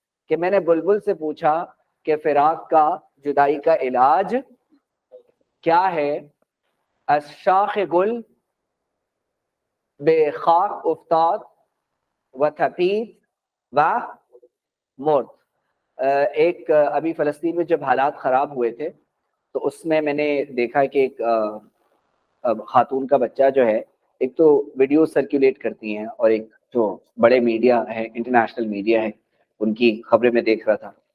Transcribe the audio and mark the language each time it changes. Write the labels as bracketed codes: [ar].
[ur] کہ میں نے بلبل سے پوچھا کہ فراق کا, جدائی کا علاج کیا ہے. [fa] از شاخ گل بے خاک افتاد و تپید و مرد. [ur] ایک ابھی فلسطین میں جب حالات خراب ہوئے تھے تو اس میں نے دیکھا کہ ایک خاتون کا بچہ جو ہے, ایک تو ویڈیو سرکولیٹ کرتی ہیں اور ایک جو بڑے میڈیا ہے, انٹرنیشنل میڈیا ہے, ان کی خبریں میں دیکھ رہا تھا.